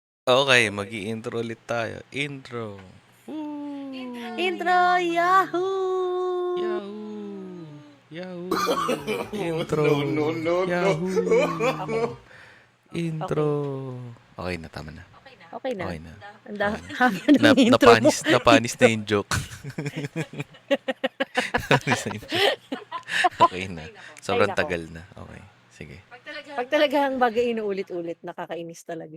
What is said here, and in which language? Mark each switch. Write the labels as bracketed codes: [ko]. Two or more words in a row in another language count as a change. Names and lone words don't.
[tl] Okay, mag-i-intro ulit tayo. Intro. Woo! Intro! Yahoo! Yahoo! Yahoo! [en] No, Intro. no, no, no. Yahoo! Okay, Intro. okay. [tl] Okay na, tama na. Okay na. Okay na. Ang Okay na. haba ng intro mo. Napanis na Intro. yung joke. Napanis na yung joke. Okay na. Ay, Sobrang nako. tagal na. Okay. Sige. Pag talagang bagay inuulit-ulit, nakakainis talaga.